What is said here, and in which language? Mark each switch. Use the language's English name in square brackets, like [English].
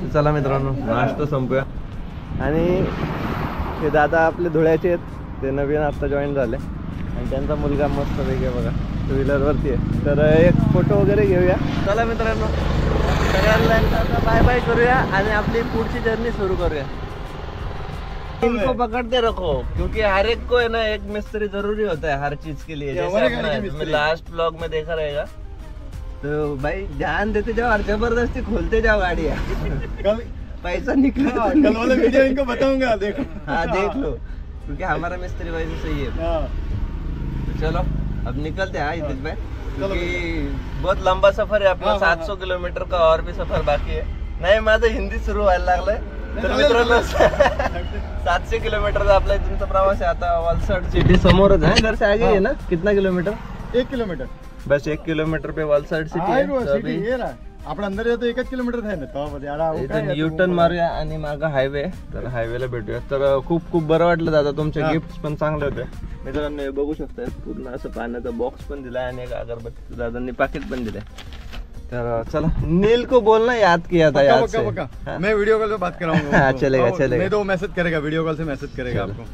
[Marathi] चला मित्रांनो नाश्ता संपूया. आणि हे दादा आपले धुळ्याचे आहेत, ते नवीन आता जॉईन झाले आणि त्यांचा मुलगा मस्त वेगळे बघा. टू व्हीलर वरती आहे. तर एक फोटो वगैरे घेऊया. चला मित्रांनो, सगळ्यांना बाय बाय करूया आणि आपली पुढची जर्नी सुरू करूया. [Hindi] इनको पकड़ते रखो क्योंकि हर एक को है ना एक मिस्त्री जरूरी होता है हर चीज के लिए. जैसे लास्ट ब्लॉग में देखा रहेगा. तो भाई ध्यान देते जाओ और जबरदस्ती खोलते जाओ गाड़ियाँ. पैसा निकला कल वाला वीडियो इनको बताऊंगा, देखो. हाँ देख लो, क्योंकि हमारा मिस्त्री भाई से सही है. तो चलो अब निकलते हैं हितेश भाई, क्योंकि बहुत लंबा सफर है अपना. 700 किलोमीटर का और भी सफर बाकी है. [Marathi] नाही माझं हिंदी सुरू व्हायला लागलंय. तर मित्रांनो 700 किलोमीटरचा आपला इथूनचा प्रवास आहे. आता वलसाड सिटी समोरच आहे. [Hindi] घर से आगे है ना. कितना किलोमीटर? 1 किलोमीटर. बस 1 किलोमीटर पे वलसाड सिटी आहे. [Marathi] आपण अंदर जातो 1 किलोमीटर आहे ना. युटर्न मारूया आणि मागं हायवे. तर हायवेला भेटूया. तर खूप खूप बरं वाटलं दादा. तुमचे गिफ्ट पण चांगले होते मित्रांनो. हे बघू शकता पूर्ण असं पाण्याचा बॉक्स पण दिलाय आणि एक अगरबत्ती दादांनी पाकिट पण दिलंय. तर चला, [Hindi] नील को बोलना याद किया था. याद से मैं वीडियो कॉल पे बात कराऊंगा. हाँ चलेगा चलेगा. नहीं तो वो मैसेज करेगा, वीडियो कॉल से मैसेज करेगा आपको.